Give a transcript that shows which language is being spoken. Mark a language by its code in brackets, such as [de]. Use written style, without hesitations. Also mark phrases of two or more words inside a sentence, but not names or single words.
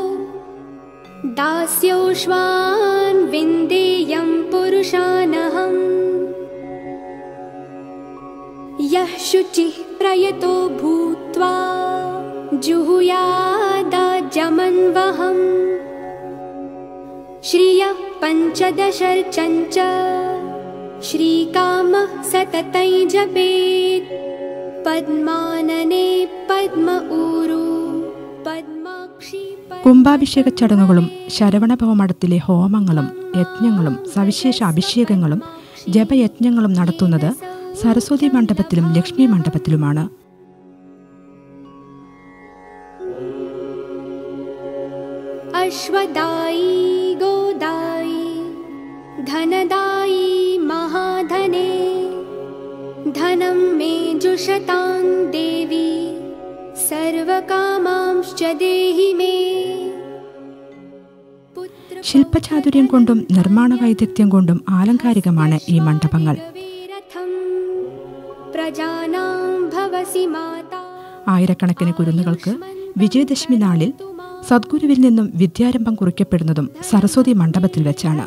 [sa] दास्योश्वान् विन्देयं पुरुषानहम् यः शुचिः प्रयतो भूत्वा जुहुयादाजमन्वहम् श्रियः पञ्चदशर्चञ्च श्रीकामः सततं जपेत् पद्मानने पद्म ऊरु पद्माक्षी [ml] കുംഭാഭിഷേക ചടങ്ങുകളും ശരവണഭവമഠത്തിലെ ഹോമങ്ങളും യജ്ഞങ്ങളും സവിശേഷ അഭിഷേകങ്ങളും ജപയജ്ഞങ്ങളും നടത്തുന്നത് സരസ്വതി മണ്ഡപത്തിലും ലക്ഷ്മി മണ്ഡപത്തിലുമാണ്. [sa] अश्वदायी गोदायी धनदायी महाधने धनं मे जुषतां देवी सर्वकामांश्च देहि मे [ml] ശില്പചാതുര്യം കൊണ്ടും നിർമ്മാണ വൈദഗ്ധ്യം കൊണ്ടും ആലങ്കാരികമാണ് ഈ മണ്ഡപങ്ങൾ. ആയിരക്കണക്കിന് കുരുന്നുകൾക്ക് വിജയദശമി നാളിൽ സദ്ഗുരുവിൽ നിന്നും വിദ്യാരംഭം കുറിക്കപ്പെടുന്നതും സരസ്വതി മണ്ഡപത്തിൽ വെച്ചാണ്.